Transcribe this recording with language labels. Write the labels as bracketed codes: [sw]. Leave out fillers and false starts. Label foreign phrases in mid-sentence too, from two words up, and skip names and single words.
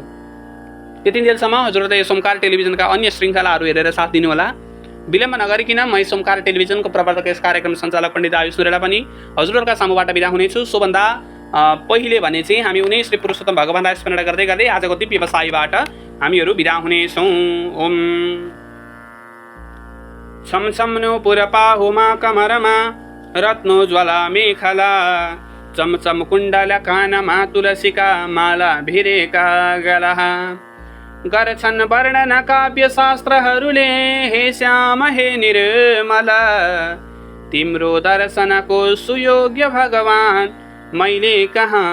[ne] त्यति बेलसम्म हजुरहरूले यो ओमकार टेलिभिजनका अन्य श्रृङ्खलाहरू हेरेर साथ दिनुहोला। विलम्ब नगरिकन म ओमकार टेलिभिजनको प्रवर्तक यस कार्यक्रम सञ्चालक पण्डित आयुष नुरेला पनि हजुरहरूका सामुबाट बिदा हुनेछु। सोभन्दा पहिले भने चाहिँ हामी उनी श्री पुरुषोत्तम भगवानलाई स्मरण गर्दै गर्दै आजको दिव्य बसाइबाट हामीहरू बिदा हुनेछौँ। ओम छम छम नो पुरपाहुमा कमरमा रत्नोज्वला मेखला चमचम कुण्डल कानमा तुलसीका माला भिरेका गला गर्छन् वर्णन काव्य शास्त्रहरूले हे श्याम हे निर्मल तिम्रो दर्शनको सुयोग्य भगवान मैले कहाँ